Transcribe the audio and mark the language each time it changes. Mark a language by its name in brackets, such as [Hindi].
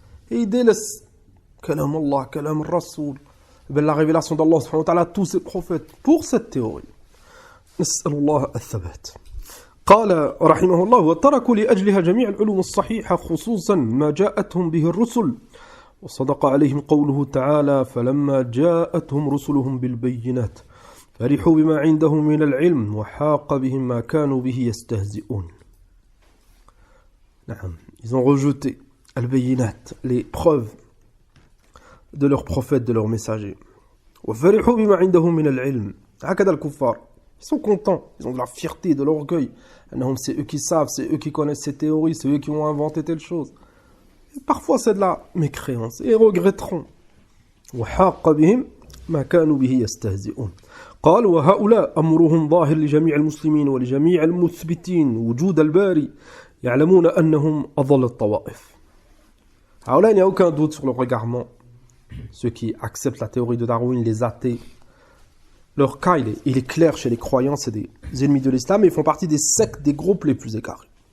[French] Et il délaisse [Arabic] kalam Allah, kalam Rasoul, [French] la révélation d'Allah subhanahu wa ta'ala, tous ses prophètes, pour cette théorie. [Arabic] نسأل الله الثبات. قال رحمه الله وتركوا لأجلها جميع العلوم الصحيحة خصوصا ما جاءتهم به الرسل وصدق عليهم قوله تعالى فلما جاءتهم رسلهم بالبينات فرحوا بما عندهم من العلم وحاق بهم ما كانوا به يستهزئون. [French] نعم, ils ont rejeté al-bayinat, les preuves de leurs prophètes, de leurs messagers. [Arabic] وفرحوا بما عندهم من العلم. هكذا الكفار [French] Ils sont contents, ils ont de la fierté, de l'orgueil. C'est eux qui savent, c'est eux qui connaissent ces théories, c'est eux qui ont inventé telle chose. Et parfois c'est de la mécréance, et ils regretteront. [Arabic] وحاق بهم ما كانوا به يستهزئون. قال وهؤلاء أمرهم ظاهر لجميع المسلمين ولجميع المثبتين وجود الباري يعلمون أنهم أضل الطوائف. [French] Alors là, il n'y a aucun doute sur le regardement. Ceux qui acceptent la théorie de Darwin, les athées, leur cas, il est clair chez les croyants, c'est des ennemis de l'islam et ils font partie des sectes, des groupes les plus égarés.